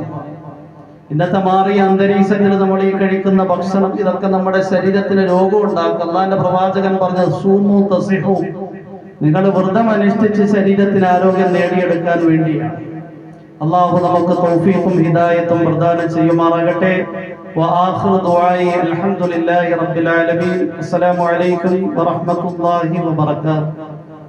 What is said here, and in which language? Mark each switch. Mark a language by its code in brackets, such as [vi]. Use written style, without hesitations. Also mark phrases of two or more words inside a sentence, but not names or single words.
[ml] ഇന്നത്തെ മാറിയ അന്തരീക്ഷത്തിൽ നമ്മൾ ഈ കഴിക്കുന്ന ഭക്ഷണം ഇതൊക്കെ നമ്മുടെ ശരീരത്തിന് രോഗം ഉണ്ടാക്കും. അല്ലാഹുവിന്റെ പ്രവാചകൻ പറഞ്ഞ [ar] صوموا تصحوا, [ml] നിങ്ങൾ വ്രതം അനുഷ്ഠിച്ച് ശരീരത്തിന് ആരോഗ്യം നേടിയെടുക്കാൻ വേണ്ടിയാണ്. അള്ളാഹു നമുക്ക് തൗഫീഖും ഹിദായത്തും പ്രദാനം ചെയ്യുമാറാകട്ടെ. [ar] وآخر دعائي الحمد لله رب العالمين. السلام عليكم ورحمة الله وبركاته.